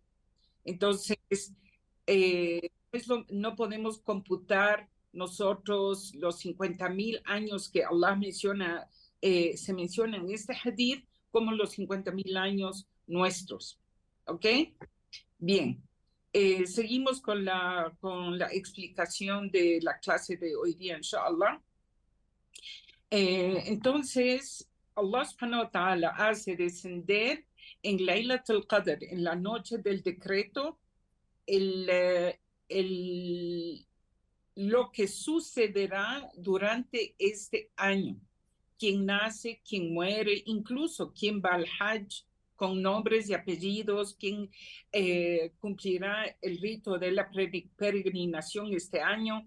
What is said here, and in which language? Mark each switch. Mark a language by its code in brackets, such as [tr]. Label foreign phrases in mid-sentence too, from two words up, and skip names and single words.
[es] Entonces, no podemos computar nosotros los 50.000 años que Allah menciona, se menciona en este hadith, como los 50.000 años nuestros. ¿Ok? Bien. Seguimos con la explicación de la clase de hoy día, inshallah. Entonces, Allah [ar] سبحانه وتعالى [es] hace descender en Laylatul Qadr, en la noche del decreto, lo que sucederá durante este año. Quien nace, quien muere, incluso quien va al Hajj con nombres y apellidos, quien cumplirá el rito de la peregrinación este año.